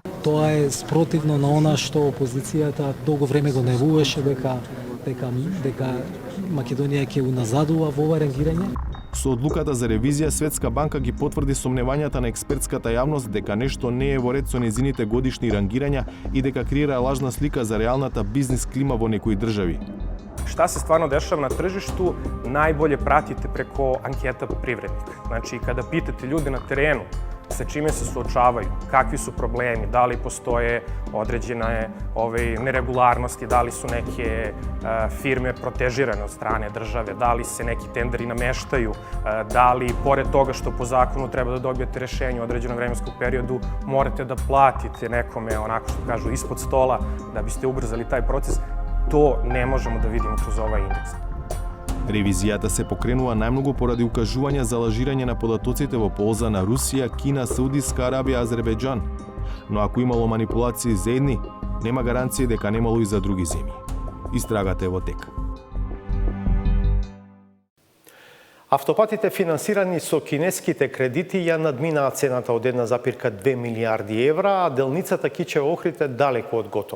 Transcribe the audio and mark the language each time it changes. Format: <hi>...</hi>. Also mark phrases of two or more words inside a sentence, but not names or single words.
<mk>Тоа е спротивно на она што опозицијата долго време го најавуваше дека Македонија ќе уназадува во ова рангирање. Со одлуката за ревизија, Светска банка ги потврди сомневањата на експертската јавност дека нешто не е во ред со незините годишни рангирања и дека креира лажна слика за реалната бизнис клима во некои држави.</mk> <sr>Šta se stvarno dešava na tržištu, najbolje pratite preko anketa Privrednik. Znači, kada pitate ljude na terenu sa čime se suočavaju, kakvi su problemi, da li postoje određene neregularnosti, da li su neke firme protežirane od strane države, da li se neki tenderi nameštaju, da li, pored toga što po zakonu treba da dobijete rešenje u određenom vremenskom periodu, morate da platite nekome, onako što kažu, ispod stola da biste ubrzali taj proces. To ne možemo da vidimo kroz ovaj indeks.</sr> <mk>Ревизијата се покренува најмногу поради укажување за лажирање на податоците во полза на Русија, Кина, Саудиска Арабија, Азербејџан. Но ако имало манипулации за едни, нема гаранција дека немало и за други земји. Истрагата е во тек. Автопатите финансирани со кинеските кредити ја надминаа цената од 1,2 милиарди евра, а делницата Кичево Охрид далеку од готова.</mk>